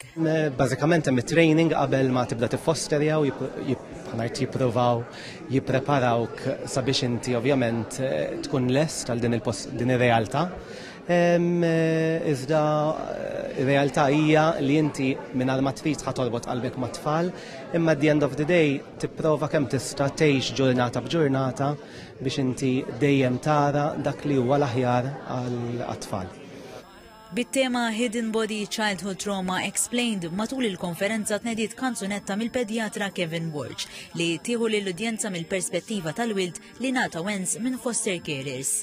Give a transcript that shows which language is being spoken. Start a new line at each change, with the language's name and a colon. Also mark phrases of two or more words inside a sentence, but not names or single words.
Maltese: Bażikament hemm it-training qabel ma tibda tiffosterja u jippruvaw jippreparawk sabiex inti ovvjament tkun lest għal din ir-realtà. Iżda ir-realtà hija li inti mingħajr ma trid torbot qalbek ma' tfal, imma
English: at the end of the day
Maltese: tipprova kemm tista' tgħix ġurnata b'ġurnata biex inti dejjem tara dak li huwa l-aħjar għat-tfal. Bit-tema Hidden Body Childhood Trauma Explained matul il-konferenza tnediet kanzunetta mill-pedjatra Kevin Walsh li tieħu lill-udjenza mill-perspettiva tal-wild li nata wens minn
English: foster carers.